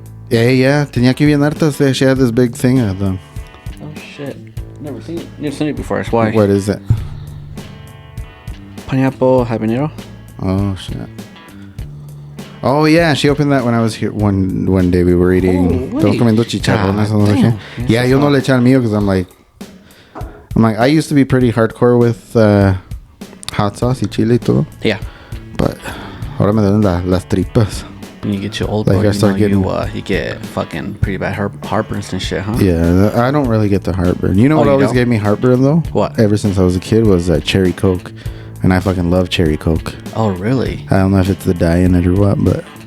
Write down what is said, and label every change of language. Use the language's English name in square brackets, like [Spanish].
[Spanish] Yeah. Tenía que bien hartas. [English] She had this big thing of them. Oh shit! Never seen it. Never seen it before. That's why. What is it? Pineapple habanero. Oh shit. Oh yeah, she opened that when I was here one day. We were eating. [Spanish] Comiendo chicharrones. [English] Yeah, [Spanish] yo no le eché al mío [English] because I'm like, I used to be pretty hardcore with hot sauce [Spanish] y chile y todo. [English] Yeah. [Spanish] But ahora me duelen las tripas. [English] When you get your old boy, you get fucking pretty bad heartburns and shit, huh? Yeah, I don't really get the heartburn. You know what always gave me heartburn though? What? Ever since I was a kid was cherry Coke. And I fucking love cherry Coke. Oh, really? I don't know if it's the dye in it or what, but...